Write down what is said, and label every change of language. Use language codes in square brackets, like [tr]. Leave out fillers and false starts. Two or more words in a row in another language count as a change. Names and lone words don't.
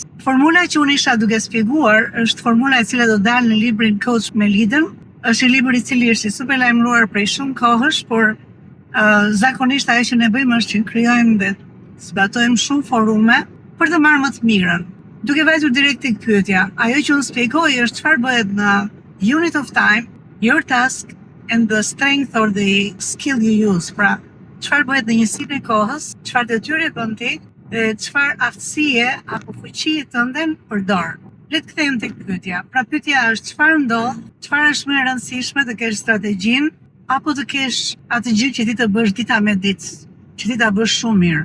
[sq] Formula që unë isha duke shpjeguar është formula e cila do dalë në librin Coach me Lidën. Është një libër i cili është super lajmëruar prej shumë kohësh, por zakonisht ajo që ne bëjmë është që krijojmë dhe zbatojmë shumë forume për të marrë më të mirën. Duke vajtur direkt tek pyetja, ajo që unë shpjegoj është çfarë bëhet në [en] unit of time, your task and the strength or the skill you use. [sq] Pra, çfarë bëhet në njësinë e kohës, çfarë detyre bën ti dhe çfarë aftësie apo fuqie tënde përdor. Le të kthejmë tek pyetja. Pra pyetja është çfarë ndodh, çfarë është më e rëndësishme të kesh strategjinë apo të kesh atë gjë që ti të bësh dita me ditë, që ti ta bësh shumë mirë.